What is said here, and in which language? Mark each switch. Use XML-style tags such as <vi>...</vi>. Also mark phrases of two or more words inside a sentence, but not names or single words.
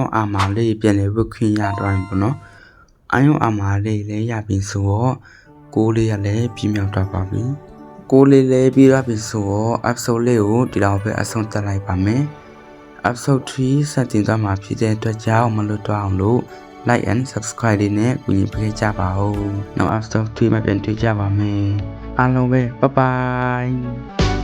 <my>armor လေးပြန်လေဝတ်ခွင့်ရတော့ရင်ပေါ့နော်</my> <en>ion armor</en> <my>လေးလည်းရပြီဆိုတော့ကိုးလေးကလည်းပြင်းမြောက်တော့ပါပြီကိုးလေးလည်းပြီးတော့ပြီဆိုတော့ episode လေးကိုဒီလောက်ပဲအဆုံးသတ်လိုက်ပါမယ် episode 3 စတင်သွားမှာဖြစ်တဲ့အတွက်ကြောင့်မလွတ်တော့အောင်လို့</my> <en>like and subscribe</en> <my>လေးနဲ့ကူညီပေးကြပါဦးနောက် episode 3မှာပြန်တွေ့ကြပါမယ်အားလုံးပဲ</my> <en>bye bye</en>